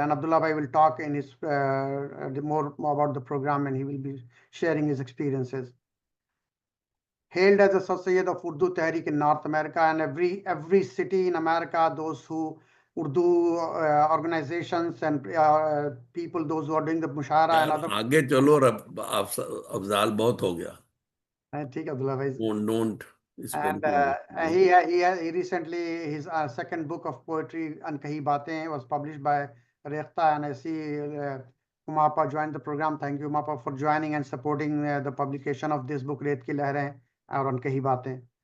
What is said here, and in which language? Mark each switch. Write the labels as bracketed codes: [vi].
[en] And Abdullah Bhai will talk in his more about the program, and he will be sharing his experiences. Hailed as a Sayyid of Urdu Tehreek in North America, and every city in America, those who Urdu organizations and people, those who are doing the Mushara and other. [hi] आगे चलो अफजाल बहुत हो गया. ठीक है Abdullah Bhai. [en] Don't spend And he recently, his second book of poetry, Ankahi Baatein, was published by Rekhta, and I see Umapa joined the program. Thank you, Umapa, for joining and supporting the publication of this book, Reet Ki Lehrein or Ankahi Baatein.